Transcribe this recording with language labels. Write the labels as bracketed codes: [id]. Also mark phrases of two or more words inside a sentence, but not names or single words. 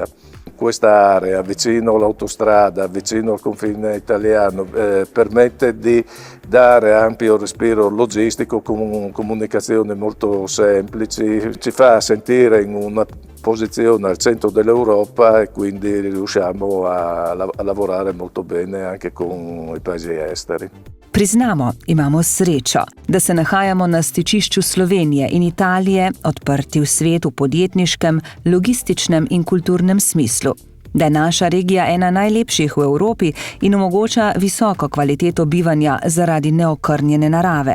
[it] Questa area vicino all'autostrada, vicino al confine italiano, permette di dare ampio respiro logistico con comunicazioni molto semplici, ci fa sentire in una posizione al centro dell'Europa e quindi riusciamo a lavorare molto bene anche con i paesi esteri. [sl] Priznamo, imamo srečo, da se nahajamo na stičišču Slovenije in Italije, odprti v svetu podjetniškem, logističnem in kulturnem smislu. Da je naša regija ena najlepših v Evropi in omogoča visoko kvaliteto bivanja zaradi neokrnjene narave.